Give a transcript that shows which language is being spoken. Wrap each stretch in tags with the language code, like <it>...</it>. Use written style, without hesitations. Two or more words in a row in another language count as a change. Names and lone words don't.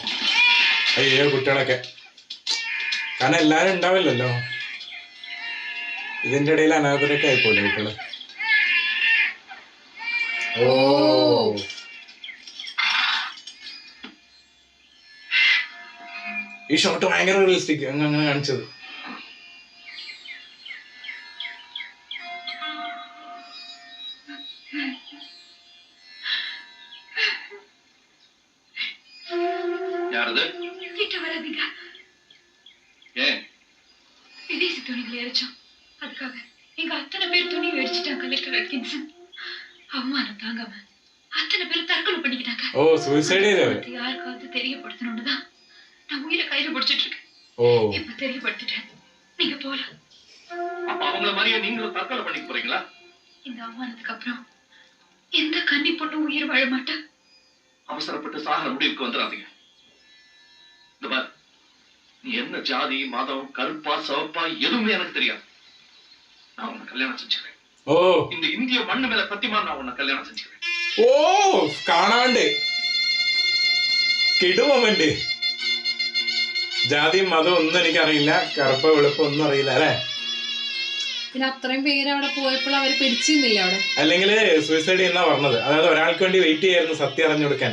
<ml>അയ്യോ കുട്ടികളൊക്കെ, കാരണം എല്ലാരും ഉണ്ടാവില്ലല്ലോ. ഇതിന്റെ ഇടയിൽ അനാഥരൊക്കെ ആയിപ്പോലെ കുട്ടികള്. ഓ, ഈ ഷോട്ട് ഭയങ്കര റിയലിസ്റ്റിക് അങ്ങനെ കാണിച്ചത്.</ml> <ta>யாரது? கிட்ட வராதீங்க. ஏன்? விதேசி துணிகளை எரிச்சோம். அதுக்காக எங்க அத்தனை பேர் துணி வெடிச்சிட்டாங்க. கலெக்டர் அட்கின்சன் அவமானம் தாங்காம அத்தனை பேர் தற்கொலை பண்ணிக்கிட்டாங்க.</ta> <ml>ഓ, സൂയിസൈഡ് ചെയ്തവര്.</ml> <ta>யாருக்காவது தெரியப்படுத்தணும்னுதான் நான் உயிரை கையில பிடிச்சிட்டு இருக்கேன். ഓ, இப்ப தெரியப்படுத்திட்டேன். நீங்க போலாம். அப்ப அவங்கள மாதிரியே நீங்களும் தற்கொலை பண்ணிக்க போறீங்களா? இந்த அவமானத்துக்கு அப்புறம் எந்த கன்னி பொண்ணும் உயிர் வாழ மாட்டா. அவசரப்பட்டு சாகர முடிவுக்கு வந்துடாதீங்க. இந்த பார், நீ என்ன ஜாதி மதம் கருப்பா சிவப்பா எதுவுமே எனக்கு தெரியாது. நான் உன்னை கல்யாணம் செஞ்சுக்கிறேன். ഓ, இந்த இந்திய மண்ணு மேல சத்தியமா நான் உன்னை கல்யாணம் செஞ்சுக்கிறேன்.</ta> <ml>ഓ, കാണാണ്ട് കിടുമൊമെന്റ്. ജാതിയും മതം ഒന്നും എനിക്കറിയില്ല, കറുപ്പ് വെളുപ്പ് ഒന്നും അറിയില്ല അല്ലെ. പിന്നെ അത്രയും പേര് അവിടെ പോയപ്പോൾ അവര് പിടിച്ചിരുന്നില്ല അവിടെ. അല്ലെങ്കിൽ സൂയിസൈഡ് ചെയ്യുന്ന പറഞ്ഞത്. അതായത് ഒരാൾക്ക് വേണ്ടി വെയിറ്റ് ചെയ്യായിരുന്നു സത്യം അറിഞ്ഞു കൊടുക്കാൻ.</ml>